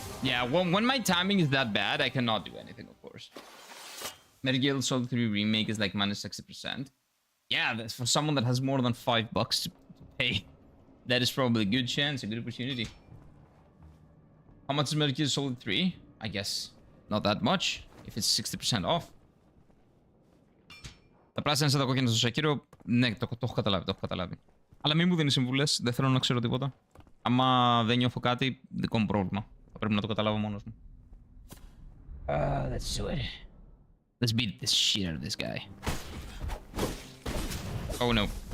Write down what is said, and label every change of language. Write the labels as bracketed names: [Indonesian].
[English] Yeah, when my timing is that bad, I cannot do anything, of course. Metal Gear Solid 3 Remake is like minus 60%. Yeah, that's for someone that has more than $5 to pay. That is probably a good chance, a good opportunity. How much is Metal Gear Solid 3? I guess not that much, if it's 60% off. [Greek] Τα πράσινα σαν τα κόκκινα στο Sekiro, ναι, το έχω καταλάβει, το έχω καταλάβει. Αλλά μην μου δίνει συμβουλές, δεν θέλω να ξέρω τίποτα. Άμα δεν νιώθω κάτι, δικό μου πρόβλημα. Θα πρέπει να το καταλάβω μόνος μου. [English] Let's do it. Let's beat this shit out of this guy. Oh no.